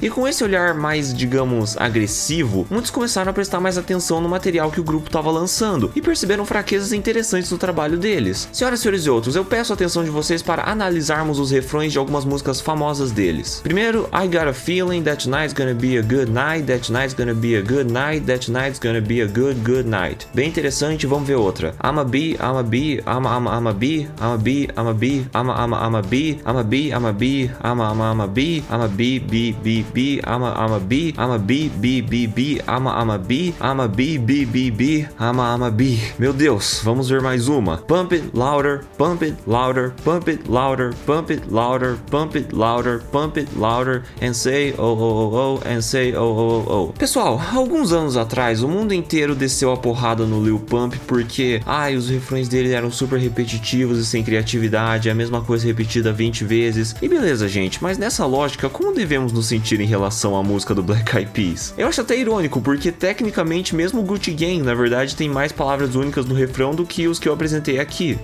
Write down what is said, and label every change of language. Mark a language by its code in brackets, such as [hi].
[pt] E com esse olhar mais, digamos, agressivo, muitos começaram a prestar mais atenção no material que o grupo estava lançando e perceberam fraquezas interessantes no trabalho deles. Senhoras, senhores e outros, eu peço a atenção de vocês para analisarmos os refrões de algumas músicas famosas deles. [en] Primeiro, I Got a Feeling, That Tonight's Gonna Be a Good Night, That Tonight's Gonna Be a Good Night, That Tonight's Gonna Be a Good Night. [pt] Bem interessante, vamos ver outra. [en] I'm a Bee, I'm a Bee, I'm a Bee, I'm a Bee, I'm a Bee, I'm a Bee, I'm a Bee, I'm a Bee, I'm a Bee, I'm a Bee, Bee, I'm a Bee, I'm a Bee, Bee, I'm a Bee, I'm a Bee, Bee, I'm a Bee. [pt] Meu Deus, vamos ver mais uma. [en] Pump it louder, pump it louder, pump it louder, pump it louder, pump it louder, pump it louder, and say oh oh oh oh, and say oh oh oh oh. [pt] Pessoal, alguns anos atrás o mundo inteiro desceu a porrada no Lil Pump porque, os refrões dele eram super repetitivos e sem criatividade, a mesma coisa repetida 20 vezes. E beleza, gente, mas nessa lógica, como devemos nos sentir em relação à música do Black Eyed Peas? Eu acho até irônico, porque tecnicamente mesmo o Gucci Gang, na verdade, tem mais palavras únicas no refrão do que os que eu apresentei aqui.